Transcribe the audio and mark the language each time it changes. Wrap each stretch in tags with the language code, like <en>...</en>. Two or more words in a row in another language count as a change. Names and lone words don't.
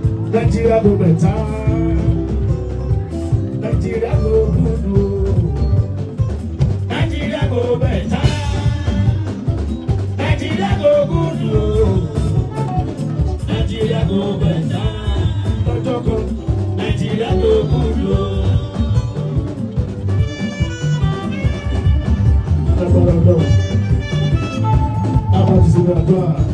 <pcm>Nàìjíríà go better. Nàìjíríà go good o. Nàìjíríà go better. Nàìjíríà go good o. Nàìjíríà go better.</pcm> <yo>Lọ́jọ́ kan,</yo> <pcm>Nàìjíríà go good o.</pcm> <yo>Agbára Ọlọ́run. A máa ti sinmi àdúrà.</yo>